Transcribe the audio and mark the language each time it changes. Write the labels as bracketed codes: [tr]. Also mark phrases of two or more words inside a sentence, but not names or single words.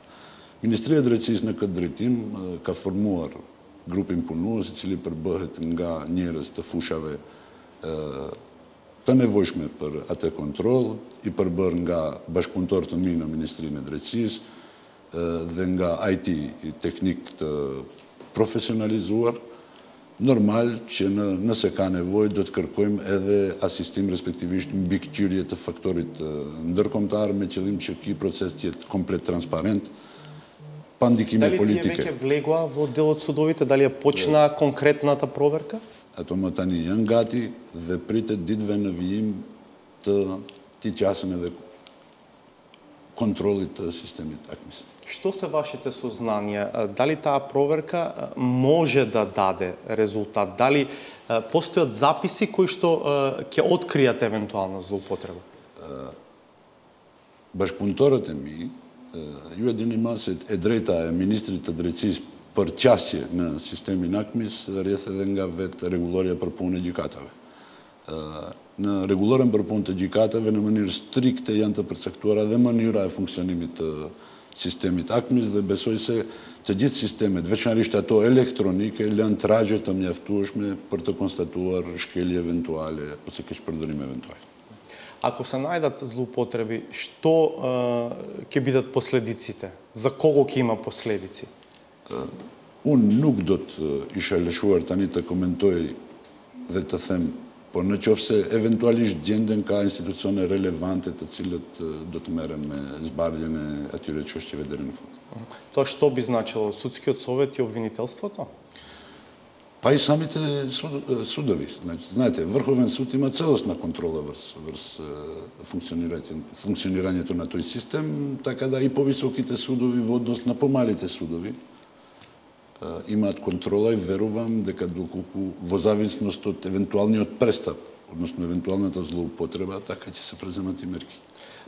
[sq] Ministria e Drejtësisë në këtë drejtim ka formuar grupin punues, i cili përbëhet nga njerëz të fushave të nevojshme për atë kontroll, i përbër nga bashkëpunëtor të mi në Ministrinë e Drejtësisë dhe nga IT i teknik të profesionalizuar. Normal që nëse ka nevojë do të kërkojmë edhe asistim respektivisht mbikëqyrje të faktorit ndërkombëtar me qëllim që ky proces të jetë komplet transparent, pa ndikime politike. [mk] Дали тие веќе влегоа во делот судовите, дали е почна конкретната проверка? [sq] Ato më tani janë gati dhe pritet ditëve në vijim të qasën edhe kontrollit të sistemit AKMIS. [mk] Што се вашите сознанија? Дали таа проверка може да даде резултат? Дали постојат записи кои што ќе откријат евентуална злоупотреба? [sq] Bashkëpunëtorët e mi, ju e dini më se e drejta e Ministrit të Drejtësisë për qasje në sistemin AKMIS rrjedh edhe nga vetë rregulloria për punën e gjykatave. Në rregulloren për punën e gjykatave në mënyrë strikte janë të përcaktuara dhe mënyra e funksionimit të sistemit AKMIS dhe besoj se të gjithë sistemet, veçanërisht ato elektronike, lënë tragje të mjaftueshme për të konstatuar shkelje eventuale ose keqpërdorim eventual. [mk] Ако се најдат злоупотреби, што ќе бидат последиците? За кого ќе има последици? [sq] Unë nuk do të isha lëshuar tani të komentoj dhe të them, por në qoftë se eventualisht gjenden ka institucione relevante të cilët do të merren me zbardhjen e atyre çështjeve deri në fund. [mk] Тоа што би значило? Судскиот совет и обвинителството? Па и самите судови. Знаете, Върховен суд има целостна контрола върху функционирањето на тој систем, така да и повисоките судови во однос на помалите судови имаат контрола и верувам дека доколку во зависност од евентуалниот престап, односно евентуалната злоупотреба, така ќе се преземат и мерки.